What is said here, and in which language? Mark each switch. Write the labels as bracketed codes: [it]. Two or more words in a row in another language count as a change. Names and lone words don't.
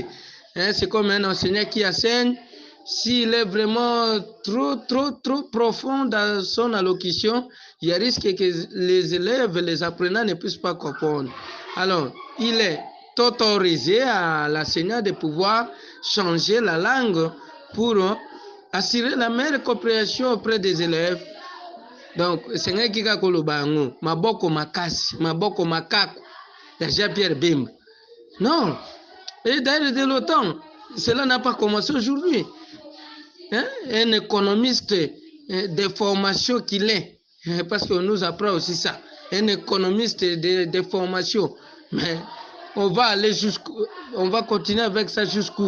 [fr] Hein, c'est comme un enseignant qui enseigne, s'il est vraiment trop profond dans son allocution, il y a risque que les élèves, les apprenants ne puissent pas comprendre. Alors, il est autorisé à l'enseignant de pouvoir changer la langue pour assurer la meilleure compréhension auprès des élèves. Donc, c'est un qui a [ln] kolobango, maboko makasi, maboko makako, [fr] de Jean-Pierre Bemba. Non. Et d'ailleurs, de l'OTAN, cela n'a pas commencé aujourd'hui. Hein? Un économiste de formation qu'il est, parce qu'on nous apprend aussi ça, un économiste de formation, mais on va aller on va continuer avec ça jusqu'où?